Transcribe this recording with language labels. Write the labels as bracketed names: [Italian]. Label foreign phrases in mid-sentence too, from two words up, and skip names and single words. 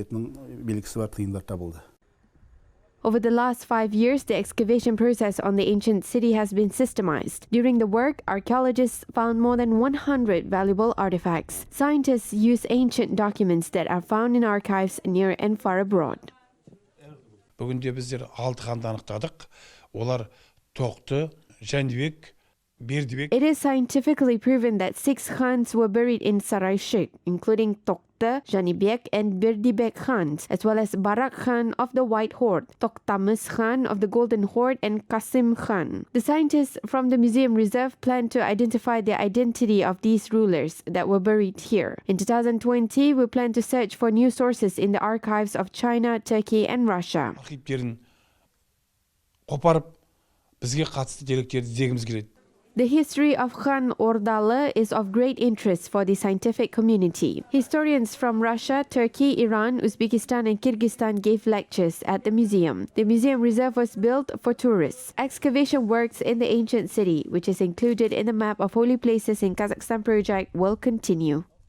[English] Over the last 5 years, the excavation process on the ancient city has been systemized. During the work, archaeologists found more than 100 valuable artifacts. Scientists use ancient documents that are found in archives near and far abroad. [Kazakh] Бүгінде біздер 6 ханды анықтадық. Олар Тоқты, Жәнібек, Бердібек. [English] It is scientifically proven that 6 Khans were buried in Saraishyk, including Tokta, Janibek, and Berdibek Khans, as well as Barak Khan of the White Horde, Toktamus Khan of the Golden Horde, and Qasim Khan. The scientists from the museum reserve plan to identify the identity of these rulers that were buried here. In 2020, we plan to search for new sources in the archives of China, Turkey, and Russia. [Kazakh] Архивтерін қопарып, бізге қатысты деректерді іздегіміз келеді. [English] The history of Khan Ordalı is of great interest for the scientific community. Historians from Russia, Turkey, Iran, Uzbekistan, and Kyrgyzstan gave lectures at the museum. The museum reserve was built for tourists. Excavation works in the ancient city, which is included in the map of holy places in Kazakhstan project, will continue.